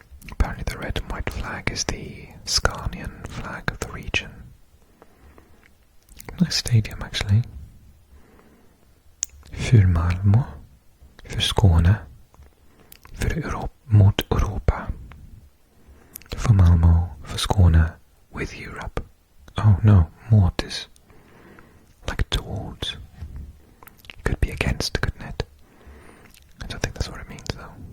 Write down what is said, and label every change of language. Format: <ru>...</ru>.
<en>Apparently the red and white flag is the Scanian flag of the region. Nice stadium actually.</en> <sv>För Malmö, för Skåne, mot Europa.</sv> <en>For Malmö, for Skåne, with Europe. Oh no, mot is like towards. It could be against, couldn't it? I don't think that's what it means though.</en>